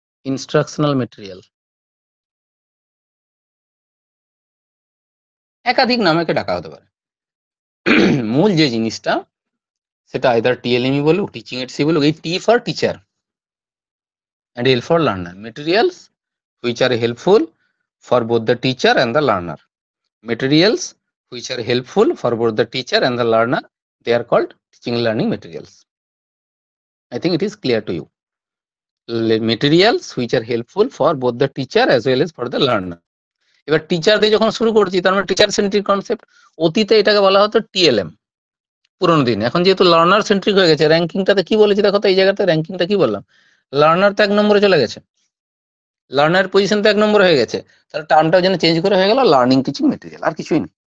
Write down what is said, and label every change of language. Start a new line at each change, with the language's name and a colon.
Bangla: Instructional material একাধিক নামে ডাকা হতে পারে। মূল যে জিনিসটা সেটা আইদার টিএলএমই বলুক, টিচিং এড সি বলুক, এই
English: T for teacher and L for learner. Materials which are helpful for both the teacher and the learner. Materials which are helpful for both the teacher and the learner, they are called teaching and learning materials. I think it is clear to you. Materials which are helpful for both the teacher as well as for the learner.
Bangla: এবার teacher দিয়ে যখন শুরু করছি, তার মানে teacher centric concept. অতীতে এটাকে বলা হতো টিএলএম, পুরোনো দিন। এখন যেহেতু লার্নার সেন্ট্রিক হয়ে গেছে, র্যাঙ্কিংটাতে কি বলেছি দেখো তো, এই জায়গাতে র্যাঙ্কিংটা কি বললাম, লার্নার তো 1 নম্বরে চলে গেছে, লার্নার পজিশন তো 1 নম্বর হয়ে গেছে, তাহলে টার্মটা যেন চেঞ্জ করে হয়ে গেল লার্নিং টিচিং মেটেরিয়াল, আর কিছুই নেই।